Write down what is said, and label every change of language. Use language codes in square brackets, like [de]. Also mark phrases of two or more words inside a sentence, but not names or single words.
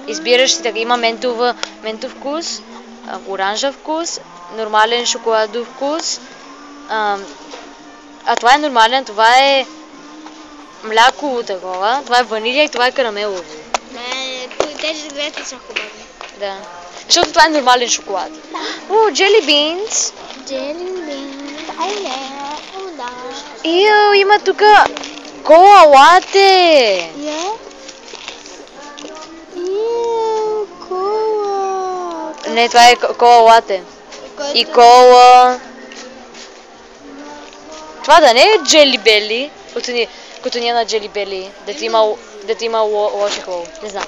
[bg] Избираш си така, има ментов вкус, оранжев вкус, нормален шоколадов вкус. А това е нормален, това е мляково такова, това е ванилия и това е карамелово. Не, тези двете са хубави. Да. Защото това е нормален шоколад. [en] Jelly beans. Jelly beans, [bg] да. Ио, има тук кола лате. Кола. Не, това е кола лате. И кола. Това да не е Jelly Belly, като ние на Jelly Belly, дето има лоши хол. Не знам.